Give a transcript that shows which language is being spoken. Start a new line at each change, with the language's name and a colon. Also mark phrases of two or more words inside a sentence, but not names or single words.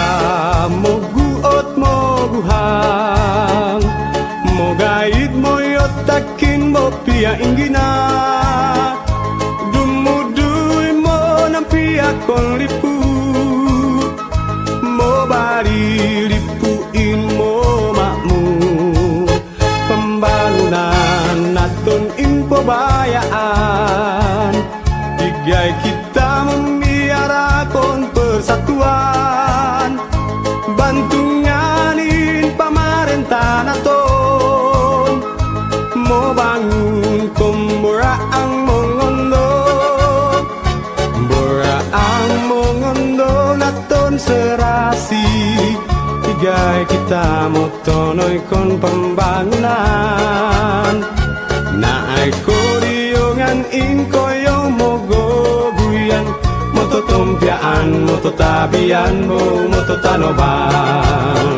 Mongondow: moguot moguhang, mogait moyot takin mo pia ingina, dumuduy mo ng pia kon liput, mo bari lipuin mo makmu, pembangunan naton impobayaan. Igay kita memiara kon persatuan, bantu nyanin pamarentah naton,
Indonesian: mau bangun
Mongondow: komboraang mongondo, boraang mongondo naton serasi. Igay kita motonoy kon pembangunan, naay koriongan in koyo mogo guyan, moto tompiaan, moto tabian, moto tanoban.